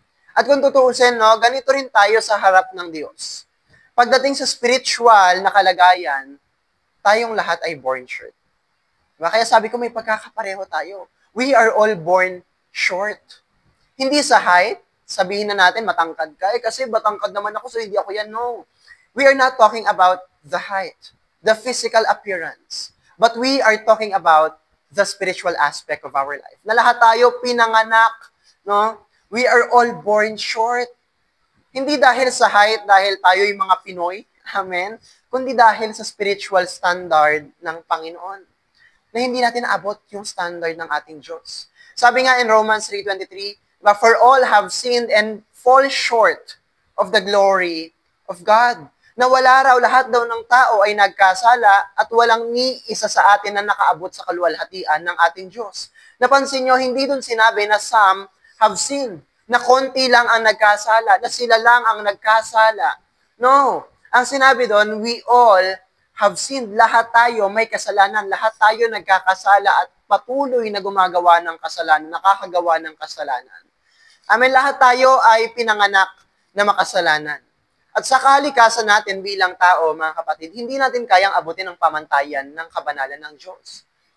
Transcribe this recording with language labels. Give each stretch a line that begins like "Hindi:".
Filipino: At kung tutuusin, no, ganito rin tayo sa harap ng Diyos. Pagdating sa spiritual na kalagayan, tayong lahat ay
English: born short.
Filipino: Diba? Kaya sabi ko, may pagkakapareho tayo.
English: We are all born short.
Filipino: Hindi sa height, sabihin na natin, matangkad ka. Kasi matangkad naman ako, so hindi ako yan.
English: No. We are not talking about the height, the physical appearance. But we are talking about the spiritual aspect of our life.
Filipino: Na lahat tayo pinanganak, no?
English: We are all born short.
Filipino: Hindi dahil sa height, dahil tayo yung mga Pinoy, amen, kundi dahil sa spiritual standard ng Panginoon. Na hindi natin naabot yung standard ng ating Diyos. Sabi nga
English: in Romans 3:23, for all have sinned and fall short of the glory of God.
Filipino: Na wala raw lahat daw ng tao ay nagkasala at walang ni isa sa atin na nakaabot sa kaluwalhatian ng ating Diyos. Napansin nyo, hindi dun sinabi na
English: some have sinned,
Filipino: na konti lang ang nagkasala, na sila lang ang nagkasala.
English: No.
Filipino: Ang sinabi doon,
English: we all have sinned.
Filipino: Lahat tayo may kasalanan. Lahat tayo nagkakasala at patuloy na gumagawa ng kasalanan, nakakagawa ng kasalanan. Amen, lahat tayo ay pinanganak na makasalanan. At sa kalikasan natin bilang tao, mga kapatid, hindi natin kayang abutin ang pamantayan ng kabanalan ng Diyos.